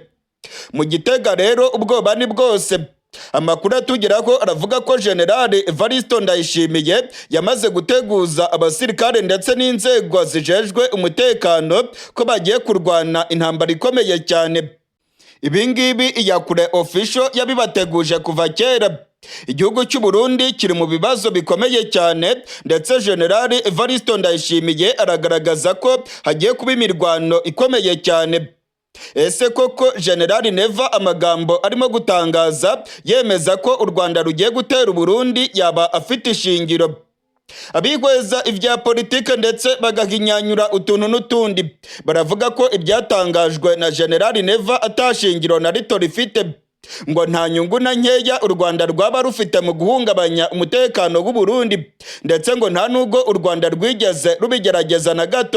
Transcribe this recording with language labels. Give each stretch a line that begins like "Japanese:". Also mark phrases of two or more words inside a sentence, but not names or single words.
Kinyarwanda: Mu Gitega rero ubwoba ni bwose. Amakuru atugeraho aravuga ko General Evaristo Ndayishimiye yamaze guteguza abasirikare ndetse n'inzego zijejwe umutekano ko bagiye kurwana intambara ikomeye cyane. Ibingibi iyakure official yabibateguje kuva kera. Igihugu cy'u Burundi kiri mu bibazo bikomeye cyane, ndetse General Evaristo Ndayishimiye aragaragaza ko hagiye kuba imirwano ikomeye cyane. Ese koko General Neva amagambo arimo gutangaza yemeza ko u Rwanda rugiye gutera u Burundi yaba afite ishingiro? Abihweza ibya politike ndetse bagahinyanyura utuntu n'utundi baravuga ko ibyatangajwe na General Neva atashingiro na rito rifite, ngo nta nyungu na nkeya u Rwanda rwaba rufite mu guhungabanya umutekano w'u Burundi, ndetse ngo nta nubwo u Rwanda rwigeze rubigerageza na gato.